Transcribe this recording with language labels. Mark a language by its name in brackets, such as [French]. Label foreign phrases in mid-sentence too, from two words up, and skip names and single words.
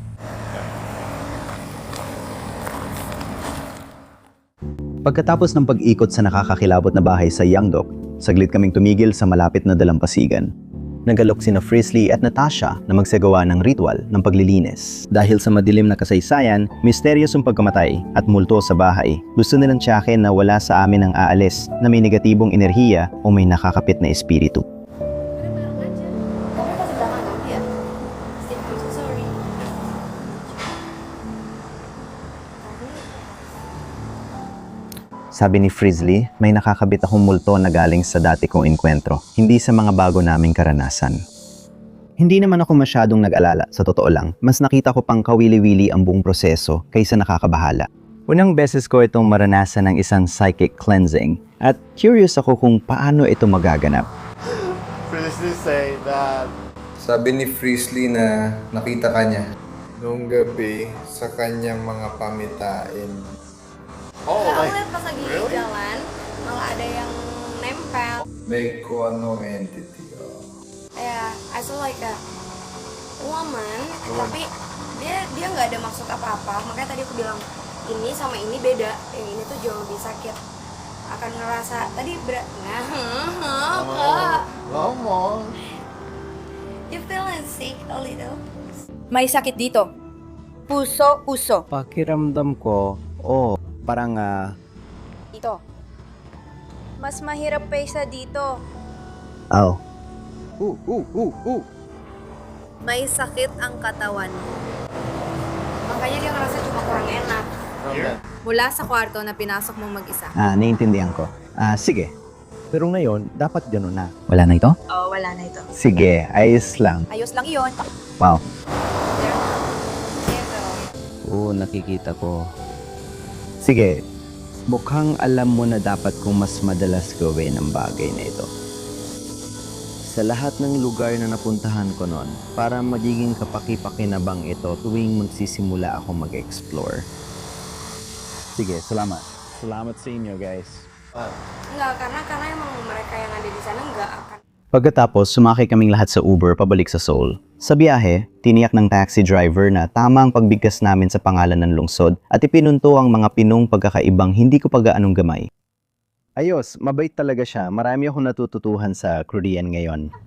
[Filipino] Pagkatapos ng pag-ikot sa nakakakilabot na bahay sa Yangdok, saglit kaming tumigil sa malapit na dalampasigan. Nagalok sina Frisley at Natasha na magsagawa ng ritual ng paglilinis. Dahil sa madilim na kasaysayan, misteryos ang pagkamatay at multo sa bahay. Gusto nilang tiyakin na wala sa amin ang aalis na may negatibong enerhiya o may nakakapit na espiritu. [Indonesian] Kamu pasti belakang kan? Iya. [English] Steve, I'm so sorry. [Filipino] Sabi ni Frisley, may nakakabit akong multo na galing sa dati kong enkwentro, hindi sa mga bago naming karanasan. Hindi naman ako masyadong nag-alala, sa totoo lang. Mas nakita ko pang kawili-wili ang buong proseso kaysa nakakabahala. Unang beses ko itong maranasan ng isang [English] psychic cleansing [Filipino] at curious ako kung paano ito magaganap. [English] Frisley say that [Filipino] Sabi ni Frisley na nakita ka niya noong gabi sa kanyang mga pamitain. oh, [Indonesian] Aku like, lihat pas lagi jalan, malah ada yang nempel. [Filipino] May kung anong entity. [English] Ya, I saw like a woman, [Indonesian] tapi dia nggak ada maksud apa-apa. Makanya tadi aku bilang ini sama ini beda. Yang ini tuh jauh lebih sakit. Akan ngerasa tadi berat. Kak, ngomong. [English] you feeling sick a little? [Filipino] May sakit dito. Puso. Pakiramdam ko, parang Dito. Mas mahirap pa isa dito. May sakit ang katawan mo. [Indonesian] Makanya dia ngerasa cuma kurang enak. [Filipino] Mula sa kwarto na pinasok mo mag-isa. Naiintindihan ko. Sige. Pero ngayon, dapat gano'n na. Wala na ito? Oh, wala na ito. Sige, ayos lang. Ayos lang iyon. Wow. Ito. Nakikita ko. Sige, mukhang alam mo na dapat kong mas madalas gawin ang bagay na ito. Sa lahat ng lugar na napuntahan ko noon, para magiging kapaki-pakinabang ito tuwing magsisimula ako mag-explore. Sige, salamat. Salamat sa inyo, guys. [Indonesian] Enggak, karena emang mereka yang ada di sana enggak akan. [Filipino] Pagkatapos, sumakay kaming lahat sa Uber pabalik sa Seoul. Sa biyahe, tiniyak ng taxi driver na tama ang pagbigkas namin sa pangalan ng lungsod at ipinunto ang mga pinong pagkakaibang hindi ko pa gaanong gamay. Ayos, mabait talaga siya. Marami akong natututuhan sa Korean ngayon.